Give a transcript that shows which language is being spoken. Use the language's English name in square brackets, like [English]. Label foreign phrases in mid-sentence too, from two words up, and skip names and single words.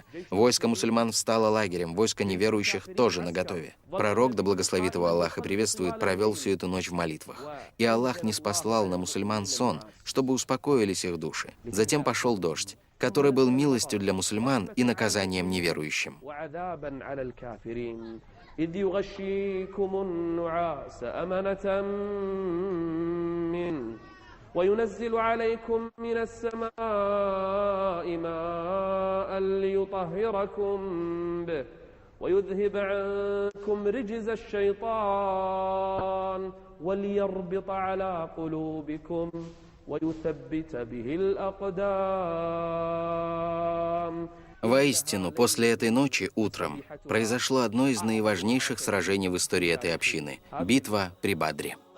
[Russian] Войско мусульман встало лагерем, войско неверующих тоже наготове. Пророк, да благословит его Аллах и приветствует, провел всю эту ночь в молитвах. И Аллах ниспослал на мусульман сон, чтобы успокоились их души. Затем пошел дождь, который был милостью для мусульман и наказанием неверующим. [Arabic] إذ يغشيكم النعاس أمنة منه وينزل عليكم من السماء ماء ليطهركم به ويذهب عنكم رجز الشيطان وليربط على قلوبكم ويثبت به الأقدام. [Russian] Воистину, после этой ночи утром произошло одно из наиважнейших сражений в истории этой общины – битва при Бадре.